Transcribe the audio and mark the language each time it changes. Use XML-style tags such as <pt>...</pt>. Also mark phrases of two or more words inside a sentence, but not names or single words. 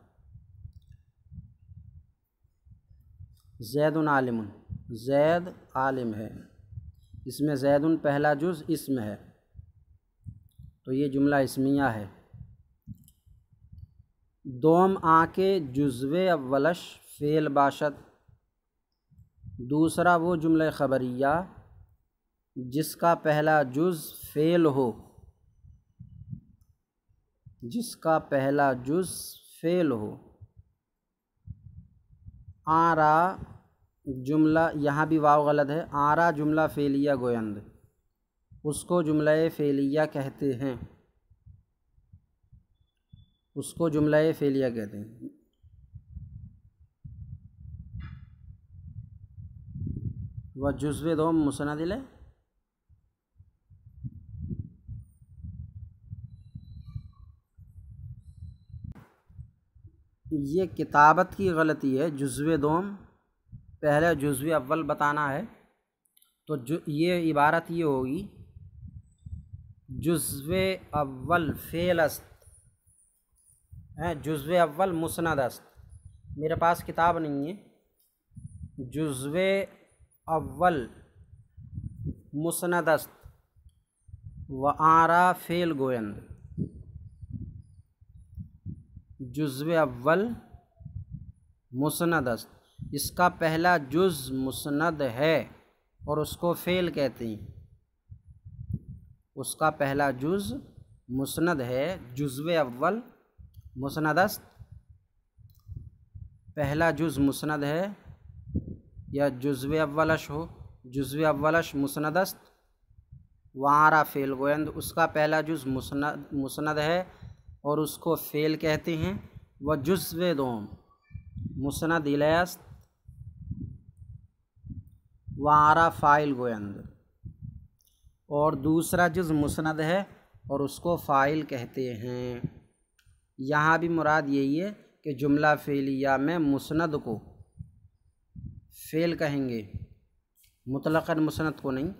<ar>زید عالم،</ar> <ur>زید عالم ہے، اس میں زید پہلا جز اسم ہے، تو یہ جملہ اسمیہ ہے۔</ur> <fa>دوم آ کے جزو اولش فعل باشد،</fa> <ur>دوسرا وہ جملہ خبریہ جس کا پہلا جز فعل ہو، جس کا پہلا جز فعل ہو۔</ur> <fa>آرا جملہ،</fa> <ur>یہاں بھی واو غلط ہے،</ur> <fa>آرا جملہ فعلیہ گویند،</fa> <ur>اس کو جملہ فعلیہ کہتے ہیں، اس کو جملہ فعلیہ کہتے ہیں۔</ur> <fa>و جزو دوم مسند الیہ،</fa> <ur>یہ کتابت کی غلطی ہے، جزو دوم پہلے جزو اول بتانا ہے، تو یہ عبارت یہ ہوگی</ur> <fa>جزو اول فعل است، جزو اول مسند است،</fa> <ur>میرے پاس کتاب نہیں ہے،</ur> <fa>جزو اول مسند است و آرا فعل گویند، جزو اول مسند است،</fa> <ur>اس کا پہلا جز مسند ہے اور اس کو فعل کہتے ہیں، اس کا پہلا جز مسند ہے،</ur> <fa>جزو اول مسند است،</fa> <ur>پہلا جز مسند ہے، یا جزو اولش ہو،</ur> <fa>جزو اولش مسند است، وآرا فعل گویند،</fa> <ur>اس کا پہلا جز مسند ہے اور اس کو فعل کہتے ہیں۔</ur> <fa>و جزو دوم مسند الیہ است، وآرا فاعل گویند،</fa> <ur>اور دوسرا جز مسند ہے اور اس کو فاعل کہتے ہیں۔ یہاں بھی مراد یہی ہے کہ جملہ فعلیہ میں مسند کو فعل کہیں گے، مطلقاً مسند کو نہیں۔</ur>